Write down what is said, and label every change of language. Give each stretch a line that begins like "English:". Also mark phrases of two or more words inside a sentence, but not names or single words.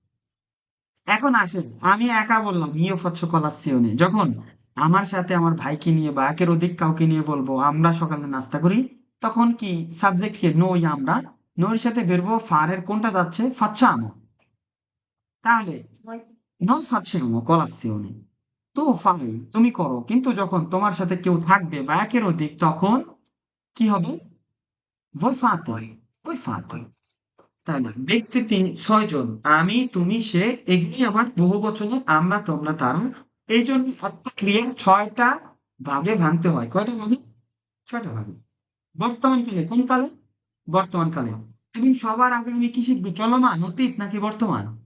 Bangla: এখন আসেন, আমি একা বললাম
Italian: io faccio colazione,
Bangla: যখন আমার সাথে আমার ভাইকে নিয়ে বা একের অধিক কাউকে নিয়ে বলবো আমরা সকালে নাস্তা করি, তখন কি সাবজেক্ট কে? নই, আমরা। নইর সাথে বেরবো ফারের কোনটা যাচ্ছে? ফাচ্চামো।
Italian: তাহলে non facciamo colazione, tu fai,
Bangla: তুমি করো। কিন্তু যখন তোমার সাথে কেউ থাকবে বা একের অধিক, তখন কি হবে?
Italian: voi fate,
Bangla: ওই
Italian: voi fate।
Bangla: ওই তাহলে ব্যক্তি 6 জন: আমি, তুমি, সে। এগুলি আবার বহু বচনে আমরা, তোমরা, তারা। এই জন্য একটা ক্রিয়া 6টা ভাগে ভাঙতে হয়। কয়টা ভাগে? 6টা ভাগে। বর্তমান কালে, কোন কালে? বর্তমান কালে। এবং সবার আগে আমি কি শিখবো? চলমান, অতীত নাকি বর্তমান?